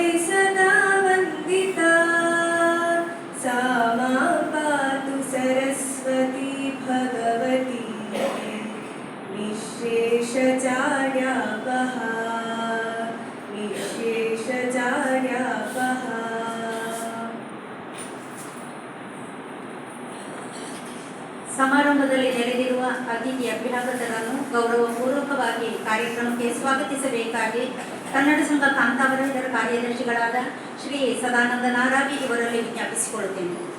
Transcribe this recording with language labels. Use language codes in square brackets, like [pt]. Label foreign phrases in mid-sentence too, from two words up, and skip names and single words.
[sa] सदा वंदिता सा मां पातु सरस्वती भगवती निःशेषचार्यापहा निःशेषचार्यापहा. [kn] ಸಮಾರಂಭದಲ್ಲಿ ನೆರೆದಿರುವ ಅತಿಥಿ ಅಭ್ಯಾಗತರನ್ನು ಗೌರವಪೂರ್ವಕವಾಗಿ ಕಾರ್ಯಕ್ರಮಕ್ಕೆ ಸ್ವಾಗತಿಸಬೇಕಾಗಿ ಕನ್ನಡ ಸಂಘ ಕಾಂತಾವರ ಇದರ ಕಾರ್ಯದರ್ಶಿಗಳಾದ ಶ್ರೀ ಸದಾನಂದ ನಾರಾವಿ ಇವರಲ್ಲಿ ವಿಜ್ಞಾಪಿಸಿಕೊಳ್ಳುತ್ತೇನೆ.